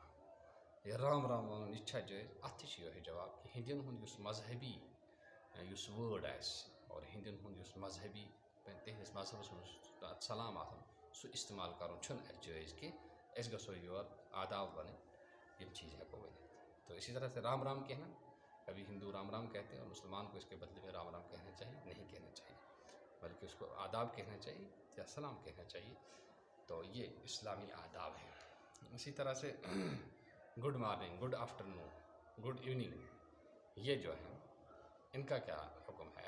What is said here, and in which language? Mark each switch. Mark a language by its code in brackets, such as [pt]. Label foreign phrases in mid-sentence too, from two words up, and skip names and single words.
[ks] یہِ رام رام وَنُن یہِ چھا جٲیز. اَتھ تہِ چھِ یِہوٚے جواب کہِ ہِندٮ۪ن ہُنٛد یُس مذہبی یُس وٲڈ آسہِ اور ہِندٮ۪ن ہُنٛد یُس مذہبی تِہنٛدِس مذہبَس منٛز اَتھ سلام آسان سُہ استعمال کَرُن چھُنہٕ اَسہِ جٲیز کینٛہہ. أسۍ گژھو یور آداب وَنٕنۍ یِم چیٖز ہٮ۪کو ؤنِتھ. [ur] تو اسی طرح سے رام رام کہنا کبھی ہندو رام رام کہتے ہیں اور مسلمان کو اس کے بدلے میں رام رام کہنا چاہیے نہیں کہنا چاہیے بلکہ اس کو آداب کہنا چاہیے یا سلام کہنا چاہیے. تو یہ اسلامی آداب ہیں. اسی طرح سے [en] good morning good afternoon good evening [ur] یہ جو ہیں ان کا کیا حکم ہے.